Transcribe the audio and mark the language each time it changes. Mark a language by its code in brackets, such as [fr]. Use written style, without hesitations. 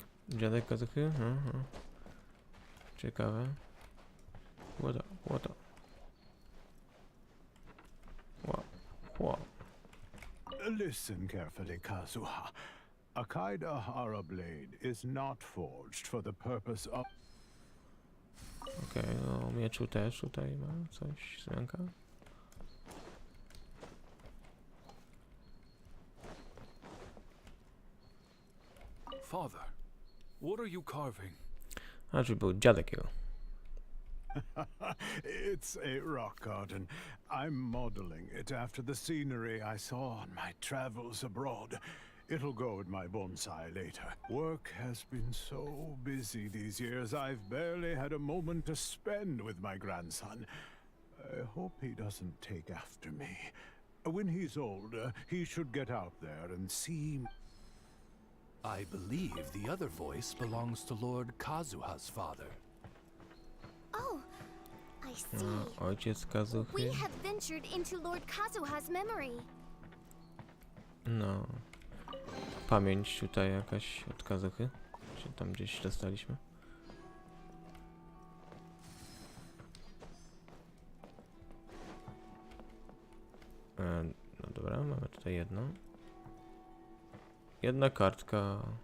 [pl] Dziadek Kazuchy? Ciekawe. Łota. Wow. [en] Listen carefully, Kazuha. A Kaidahara blade is not forged for the purpose of. [pl] Okej, o mieczu też tutaj ma coś, Siemanko. [en] Father, what are you carving? [pl] A, czyli był dziadek jego. [en] It's a rock garden. I'm modeling it after the scenery I saw on my travels abroad. It'll go with my bonsai later. Work has been so busy these years, I've barely had a moment to spend with my grandson. I hope he doesn't take after me. When he's older, he should get out there and see. I believe the other voice belongs to Lord Kazuha's father. Oh, I see. [pl] Ojciec Kazuchy. [en] We have ventured into Lord Kazuha's memory. [pl] No. Pamięć tutaj jakaś od Kazuchy. Czy tam gdzieś dostaliśmy? No dobra, mamy tutaj jedno. Jedna kartka.